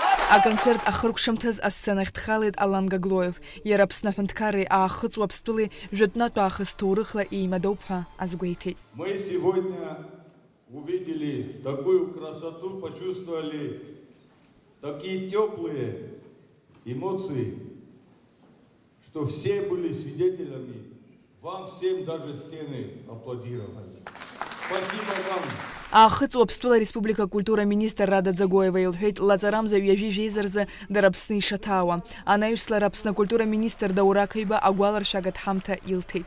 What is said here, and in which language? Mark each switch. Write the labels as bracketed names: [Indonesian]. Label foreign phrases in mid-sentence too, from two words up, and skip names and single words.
[Abkhazian] Аконцерт ахыркәшамҭаз асценахь дхалеит Алан Гаглоев. Иара Аԥсны аҳәынҭқарреи аахыҵуа Аԥстәылеи жәытәнатә аахыс ҭоурыхла еимадоуп ҳәа азгәеиҭеит. [Russian] Мы сегодня увидели такую красоту, почувствовали такие теплые эмоции, что все были свидетелями. Вам всем даже стены аплодировали. Спасибо вам. [Abkhazian] Аахыҵуа Аԥстәыла Республика культура министр Рада Ӡагоева илҳәеит лаҵарамза ҩажәи жәеизаразы дара Аԥсны ишаҭаауа. Анаҩслара Аԥсны культура министр Даурақаиба агәаларшәага ҳамҭа илҭеит.